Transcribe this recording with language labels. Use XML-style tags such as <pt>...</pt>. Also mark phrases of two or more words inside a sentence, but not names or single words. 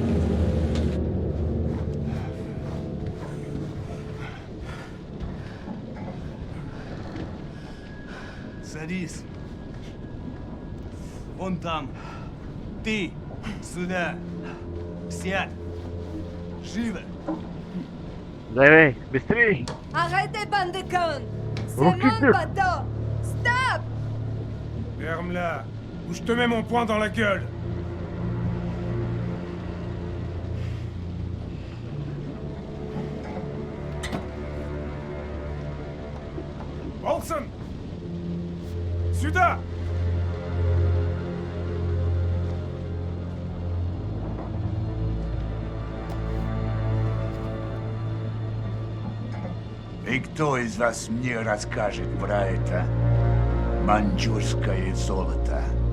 <ru>Садись. Вон там. Ты. Сюда. Сядь. Живо. Давай, быстрей.</ru> <fr>Arrêtez, bande de cons! C'est Ok. mon bateau! Stop! Ferme-la. Ou je te mets mon poing dans la gueule. Olsen.</fr> <ru>Сюда. И кто из вас мне расскажет про это маньчжурское золото?</ru>